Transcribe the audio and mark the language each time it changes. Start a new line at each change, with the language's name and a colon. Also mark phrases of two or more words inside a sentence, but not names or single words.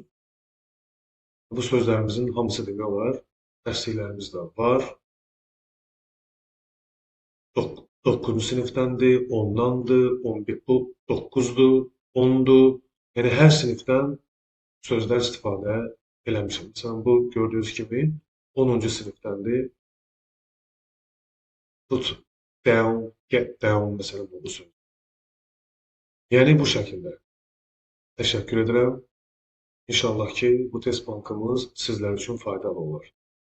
Azerbaijani: Bu sözlərimizin hamısı demək olar dərsliklərimizdə var. 9-cu sinifdəndir, 10-dandır, 11, bu 9-dur, 10-dur. Yəni hər sinifdən sözlər istifadə eləmişəm. Məsələn, bu gördüyünüz kimi 10-cu sinifdəndir.
English: Put down, get down,
Azerbaijani: məsələn, bu söz. Yəni bu şəkildə. Təşəkkür edirəm. İnşallah ki, bu test bankımız sizlər üçün faydalı olur.